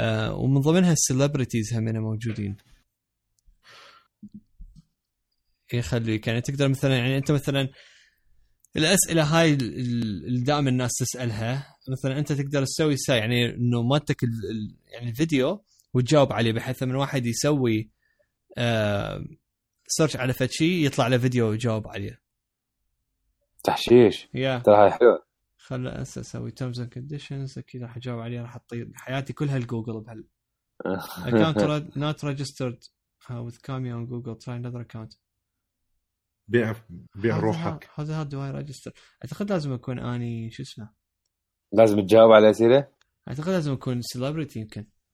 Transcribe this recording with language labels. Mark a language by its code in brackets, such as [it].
[ar] ومن ضمنها السليبرتيز همنا موجودين يخليك يعني تقدر مثلا يعني انت مثلا الاسئله هاي اللي دائما الناس تسالها مثلا انت تقدر تسوي يعني انه ماتك يعني الفيديو وتجاوب عليه بحيث من واحد يسوي سيرش على فتشي يطلع له فيديو ويجاوب عليه. تحشيش يا ترى هاي حلو. خلا أنسى أسوي [en] terms and conditions [ar] أكيد راح أجاوب عليه راح أطير حياتي كلها لجوجل بهال. [en] account not registered with Cameo on Google try another account. [ar] بيع روحك. هذا [en] do I register [ar] أعتقد لازم أكون أني شو اسمه لازم تجاوب على أسئلة أعتقد لازم أكون celebrity يمكن.